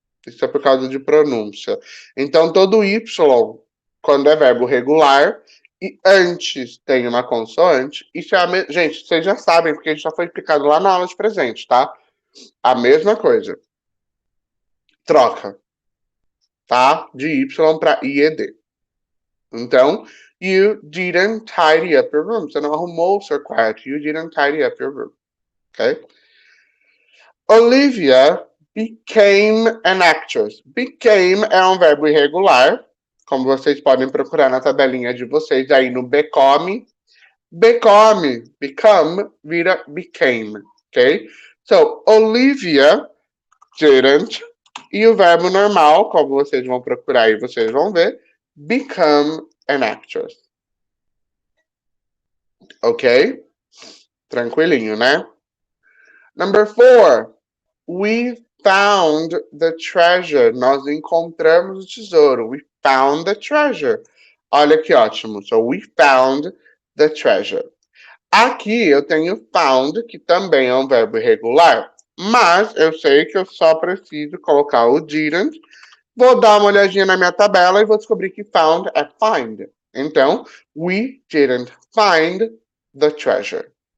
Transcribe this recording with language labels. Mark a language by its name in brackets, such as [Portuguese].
[Portuguese] Isso é por causa de pronúncia. Então, todo Y, quando é verbo regular, e antes tem uma consoante, isso é gente, vocês já sabem, porque isso já foi explicado lá na aula de presente, tá? A mesma coisa. Troca, tá? De Y para IED. Então, [English] you didn't tidy up your room. [Portuguese] Você não arrumou o seu quarto. [English] You didn't tidy up your room. Okay? Olivia became an actress. [Portuguese] Became é um verbo irregular, como vocês podem procurar na tabelinha de vocês aí no become. Become vira became, ok? [English] So, Olivia didn't, [Portuguese] e o verbo normal, como vocês vão procurar e vocês vão ver, [English] become an actress. [Portuguese] Ok? Tranquilinho, né? Number 4. [English] We found the treasure. [Portuguese] Nós encontramos o tesouro. [English] We found the treasure. [Portuguese] Olha que ótimo. [English] So, we found the treasure. [Portuguese] Aqui eu tenho found, que também é um verbo irregular, mas eu sei que eu só preciso colocar o didn't. Vou dar uma olhadinha na minha tabela e vou descobrir que found é find. [English] Então, we didn't find the treasure.